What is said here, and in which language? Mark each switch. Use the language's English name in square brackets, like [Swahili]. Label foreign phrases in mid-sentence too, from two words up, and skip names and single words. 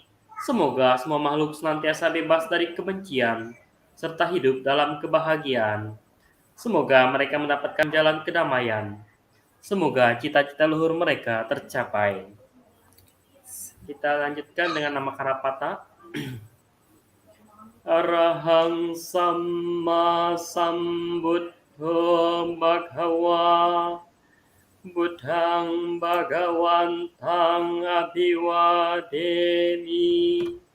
[Indonesian] Semoga semua makhluk senantiasa bebas dari kebencian serta hidup dalam kebahagiaan. Semoga mereka mendapatkan jalan kedamaian. Semoga cita-cita luhur mereka tercapai. Kita lanjutkan dengan nama Karapata. [Pali] Arahang Samma Sambuddho Bhagava Buddhang Bhagawantang Abhiwademi